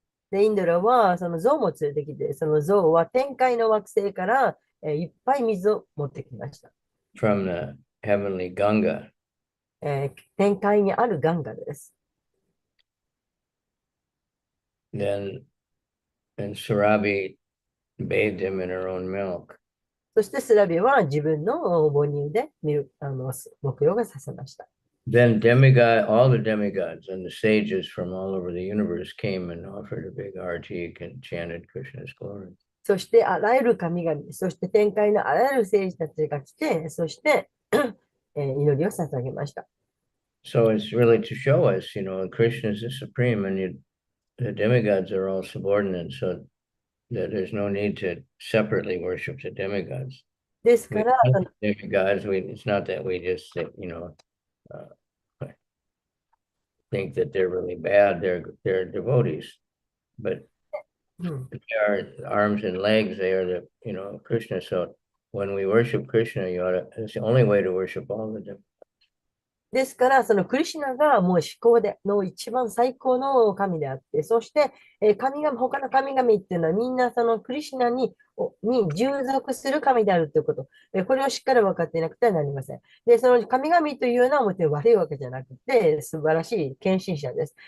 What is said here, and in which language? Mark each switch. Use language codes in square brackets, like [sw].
[ja] で、インドラはその象も連れてきて、その象は天界の惑星からいっぱい水を持ってきました。 [en] from the heavenly Ganga. [ja] 天界にあるガンガです。 [en] Then, and Surabi bathed him in her own milk. [ja] そしてスラビは自分の母乳で沐浴がさせました。 [en] Then all the demigods and the sages from all over the universe came and offered a big artik and chanted Krishna's glory. [ja] そしてあらゆる神々、そして天界のあらゆる聖司たちが来て、そして祈りを捧げました。 [en] So it's really to show us, Krishna is the supreme and the demigods are all subordinate, so that there's no need to separately worship the demigods. [ja] ですから、 [en] Demigods, it's not that we just, think that they're really bad. They're devotees, but they are arms and legs. They are Krishna. So when we worship Krishna, it's the only way to worship all the demigods. [ja] ですから、そのクリシュナがもう思考での一番最高の神であって、そして、他の神々っていうのはみんなそのクリシュナに従属する神であるということ。これをしっかり分かっていなくてはなりません。で、その神々というのはもちろん悪いわけじゃなくて、素晴らしい献身者です。